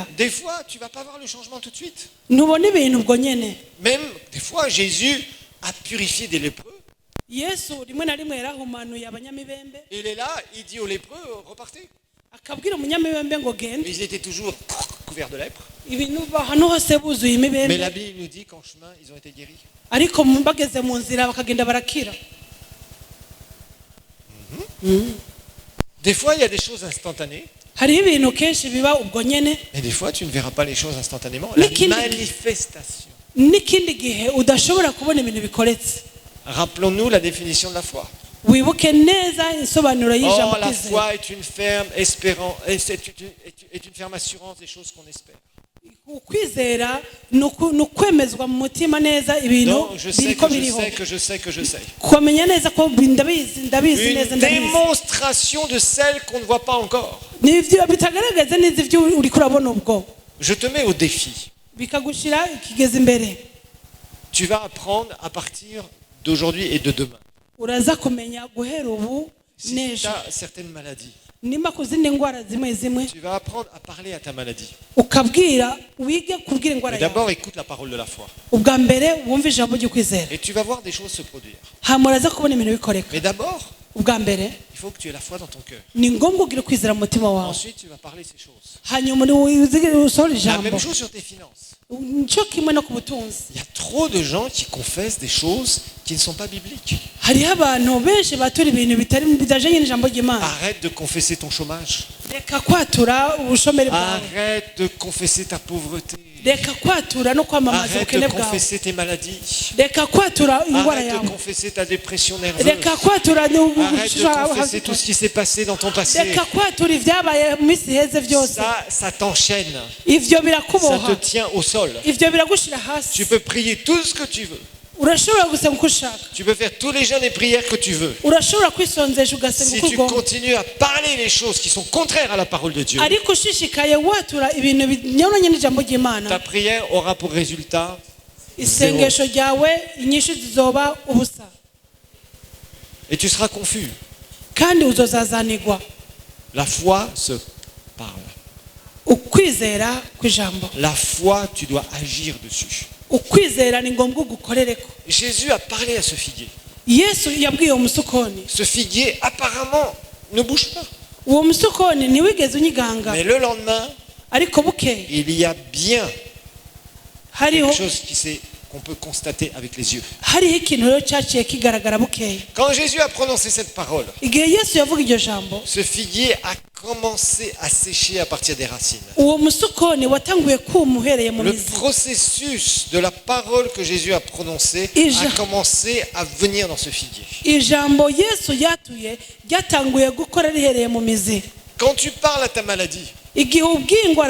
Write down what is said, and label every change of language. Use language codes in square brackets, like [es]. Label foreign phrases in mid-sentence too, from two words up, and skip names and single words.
[fr] des fois, tu ne vas pas voir le changement tout de suite. [rn] ntubona ibintu ubwo nyene. [fr] Même des fois, Jésus a purifié des lépreux. [rn] Yesu rimwe na rimwe yarahumanuye abanyamibembe, [fr] Il est là, il dit aux lépreux, repartez. [rn] akabwira umunyamibembe ngo genda. [fr] Ils étaient toujours couverts de lèpre. [rn] Ibintu ahantu hose buzuye [fr] Mais [rn] imibembe, [fr] la Bible nous dit qu'en chemin, ils ont été guéris. [rn] ariko bageze mu nzira bakagenda barakira. [fr] Des fois, il y a des choses instantanées. [rn] Hariho ibintu kenshi biba ubwo nyene, [fr] Mais des fois, tu ne verras pas les choses instantanément. Mais La qui- manifestation. [rn] n'ikindi gihe udashobora kubona ibintu bikoretse. [fr] Rappelons-nous la définition de la foi. [rn] Wibuke neza insobanuro y'ijambo [fr] Oh, la [rn] kwizera. [fr] foi est une ferme espérance, est une ferme assurance des choses qu'on espère. [rn] Ukwizera ni ukwemezwa mu mutima neza ibintu [fr] Non, je sais [rn] biriko [fr] que je [rn] biriho, [fr] sais que je sais que je sais. [rn] kumenya neza ko ndabizi [fr] Une [rn] neza ndabizi. [fr] démonstration de celle qu'on ne voit pas encore. [rn] Nivyo bitagaragaza neza ivyo uri kurabona ubwo, [fr] Je te mets au défi. [rn] bikagushira ikigeze imbere. [fr] Tu vas apprendre à partir d'aujourd'hui et de demain. [rn] Uraza kumenya guhera ubu [fr] Si tu [rn] n'ejo, [fr] as certaines maladies, [rn] nimba ku zindi ndwara zimwe zimwe, [fr] tu vas apprendre à parler à ta maladie. [rn] wige kubwira indwara [fr] Mais [rn] yawe. [fr] d'abord, écoute la parole de la foi. [rn] Ubwa mbere wumve ijambo ry'ukwizera, [fr] Et tu vas voir des choses se produire. [rn] hanyuma uraza kubona ibintu bikoreka. [fr] Mais d'abord, [rn] Ubwa mbere [fr] il faut que tu aies la foi dans ton cœur. [rn] ni ngombwa ugire ukwizera mu mutima wawe, [fr] Ensuite, tu vas parler ces choses. [rn] hanyuma usohora [fr] La [rn] ijambo. [fr] même chose sur tes finances. [rn] Nico kimwe no ku butunzi. [fr] Il y a trop de gens qui confessent des choses qui ne sont pas bibliques. [rn] Hariho abantu benshi batura ibintu bitajanye n'ijambo ry'Imana. [fr] Arrête de confesser ton chômage. [rn] Reka kwatura ubushomeri bwawe, [fr] Arrête de confesser ta pauvreté. [rn] reka kwatura no kwamamaza [fr] Arrête [rn] ubukene [fr] de [rn] bwawe, [fr] confesser tes maladies. [rn] reka kwatura indwara [fr] Arrête de [rn] yawe, [fr] confesser ta dépression nerveuse. [rn] reka kwatura [fr] Arrête de confesser tout ce qui s'est passé dans ton passé. [rn] reka kwatura ibyabaye mu minsi iheze byose. [fr] Ça t'enchaîne. [rn] Ivyo [fr] Ça [rn] birakuboha, [fr] te tient au sol. [rn] ivyo biragushira hasi. [fr] Tu peux prier tout ce que tu veux. [rn] urashobora gusenga uko ushaka, [fr] Tu peux faire tous les jeûnes et prières que tu veux. [rn] urashobora kwisonzesha ugasenga [fr] Si [rn] uko [fr] tu [rn] ugomba, [fr] continues à parler les choses qui sont contraires à la parole de Dieu, [rn] ariko ushishikaye watura ibintu binyuranye n'ijambo [fr] ta [rn] ry'Imana, [fr] prière aura pour résultat [rn] isengesho ryawe inyishu zizoba ubusa [fr] et tu seras confus. [rn] kandi uzozazanirwa. [fr] La foi se parle. [rn] Ukwizera kw'ijambo, [fr] La foi, tu dois agir dessus. [rn] ukwizera ni ngombwa ugukorereko. [fr] Jésus a parlé à ce figuier. [rn] Yesu yabwiye umusukoni, [fr] Ce figuier apparemment ne bouge pas. [rn] uwo musukoni ntiwigeze unyiganga, [fr] Mais le lendemain, [rn] ariko bukeye [fr] il y a bien [rn] hariho [fr] quelque chose qu'on peut constater avec les yeux. [rn] hariho ikintu rero cyaciye kigaragara bukeye. [fr] Quand Jésus a prononcé cette parole, [rn] Igihe Yesu yavuga iryo jambo, [fr] ce figuier a commencé à sécher à partir des racines. [rn] uwo musukoni watanguye kuma uhereye mu [fr] Le [rn] mizi. [fr] processus de la parole que Jésus a prononcée Et a commencé à venir dans ce figuier. [rn] Ijambo Yesu yatuye ryatanguye gukora rihereye mu mizi. [fr] Quand tu parles à ta maladie, [rn] Igihe ubwiye indwara